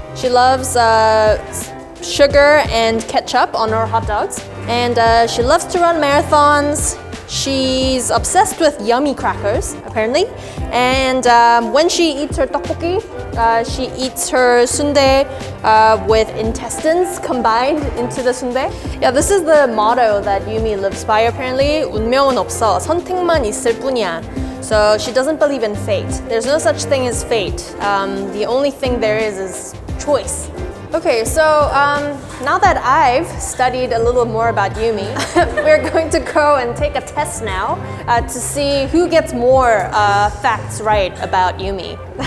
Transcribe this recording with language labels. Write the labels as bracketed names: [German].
[English] She loves sugar and ketchup on her hot dogs, and she loves to run marathons. She's obsessed with yummy crackers, apparently, and when she eats her tteokbokki, she eats her sundae with intestines combined into the sundae. Yeah, this is the motto that Yumi lives by, apparently. [Korean] 운명은 없어, 선택만 있을 뿐이야. [English] So she doesn't believe in fate. There's no such thing as fate. The only thing there is choice. Okay, so now that I've studied a little more about Yumi, we're going to go and take a test now to see who gets more facts right about Yumi.